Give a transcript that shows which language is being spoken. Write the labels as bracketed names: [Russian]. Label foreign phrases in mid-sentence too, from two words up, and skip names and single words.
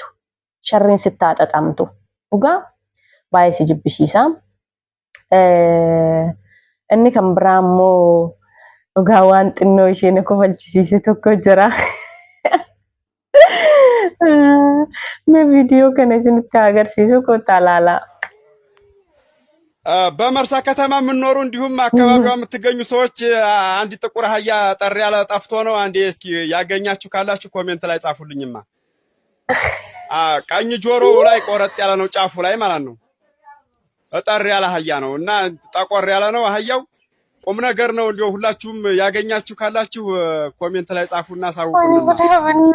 [Oromo] Sharriin sitti haxaxamtu. Dhugaa baay'ee si jibbisiisa. Inni kan biraa immoo dhugaa waan xinnoo isheen kofalchisiise tokko jira. Me video kana isinitti agarsiisu kottaa laala. [Amharic] በመርሳ ከተማ የምትኖሩ እንዲሁም አካባቢዋ የምትገኙ ሰዎች አንድ ጥቁር አህያ ጠር ያለ ጠፍቶ ነው። አንዴ እስኪ ያገኛችሁ ካላችሁ ኮሜንት ላይ ጻፉልኝማ። ቀኝ ጆሮው ላይ ቆረጥ ያለ ነው ጫፉ ላይ ማለት ነው። ጠር ያለ አህያ ነው እና ጠቆር ያለ ነው አህያው። ቁም ነገር ነው። እንዲሁ ሁላችሁም ያገኛችሁ ካላችሁ ኮሜንት ላይ ጻፉና ሳውቁልን።